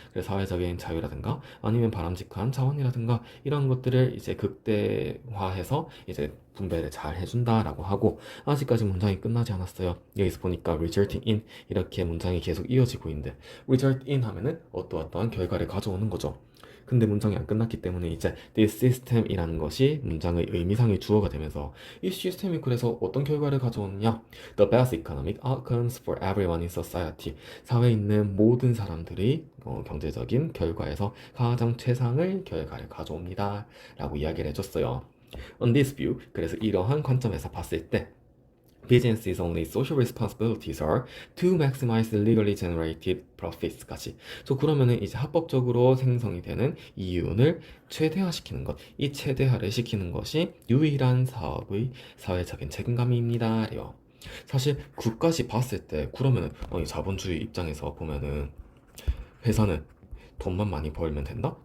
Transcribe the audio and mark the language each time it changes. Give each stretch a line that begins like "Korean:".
Korean: 그래서 사회적인 자유라든가 아니면 바람직한 자원이라든가 이런 것들을 이제 극대화해서 이제 분배를 잘 해준다라고 하고 아직까지 문장이 끝나지 않았어요. 여기서 보니까 resulting in 이렇게 문장이 계속 이어지고 있는데 result in 하면은 어떠어떠한 결과를 가져오는 거죠. 근데 문장이 안 끝났기 때문에 이제 this system이라는 것이 문장의 의미상의 주어가 되면서 이 시스템이 그래서 어떤 결과를 가져오느냐?
English: The best economic outcomes for everyone in society.
Korean: 사회에 있는 모든 사람들이 경제적인 결과에서 가장 최상의 결과를 가져옵니다. 라고 이야기를 해줬어요.
English: On this view,
Korean: 그래서 이러한 관점에서 봤을 때
English: Business's only social responsibilities are to maximize the legally generated profits까지.
Korean: 그러면은 이제 합법적으로 생성이 되는 이윤을 최대화시키는 것, 이 최대화를 시키는 것이 유일한 사업의 사회적인 책임감입니다래요. 사실 그까지 봤을 때 그러면은 이 자본주의 입장에서 보면은 회사는 돈만 많이 벌면 된다?